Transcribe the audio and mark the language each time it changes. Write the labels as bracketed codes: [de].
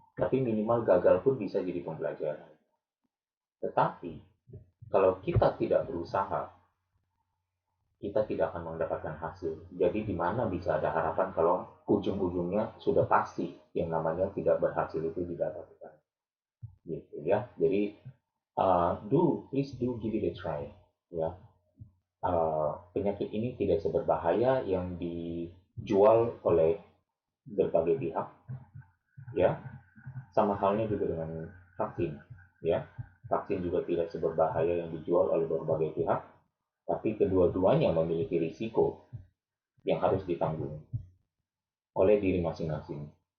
[id] Tapi minimal gagal pun bisa jadi pembelajaran. Tetapi, kalau kita tidak berusaha, kita tidak akan mendapatkan hasil. Jadi di mana bisa ada harapan kalau ujung-ujungnya sudah pasti yang namanya tidak berhasil itu didapatkan. Gitu ya. Jadi, [en] please do give it a try. [id] Ya, penyakit ini tidak seberbahaya yang dijual oleh berbagai pihak, ya. Sama halnya juga dengan vaksin, ya. Vaksin juga tidak seberbahaya yang dijual oleh berbagai pihak, tapi kedua-duanya memiliki risiko yang harus ditanggung oleh diri masing-masing.